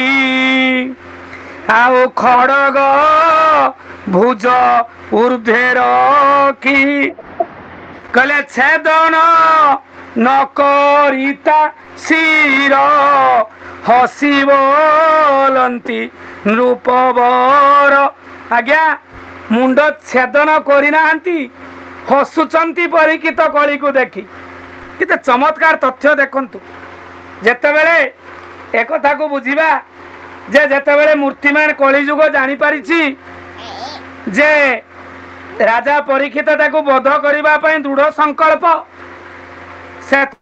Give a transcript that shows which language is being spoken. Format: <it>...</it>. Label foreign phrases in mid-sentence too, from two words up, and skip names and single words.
<or>ଆଉ ଖଡ଼ଗ ଭୁଜ ଊର୍ଦ୍ଧ୍ୱେ ରଖି କଳେ ଛେଦନ ନକରିତା ଶିର ହସି ବଳନ୍ତି ନୃପବର ଆଜ୍ଞା ମୁଣ୍ଡ ଛେଦନ କରିନାହାନ୍ତି ହସୁଛନ୍ତି ପରିଚିତ କଳିକୁ ଦେଖି। କେତେ ଚମତ୍କାର ତଥ୍ୟ ଦେଖନ୍ତୁ। ଯେତେବେଳେ ଏକଥାକୁ ବୁଝିବା ଯେ ଯେତେବେଳେ ମୂର୍ତ୍ତିମାନ କଳିଯୁଗ ଜାଣିପାରିଛି ଯେ ରାଜା ପରୀକ୍ଷିତ ତାକୁ ବଧ କରିବା ପାଇଁ ଦୃଢ଼ ସଂକଳ୍ପ ସେ</or>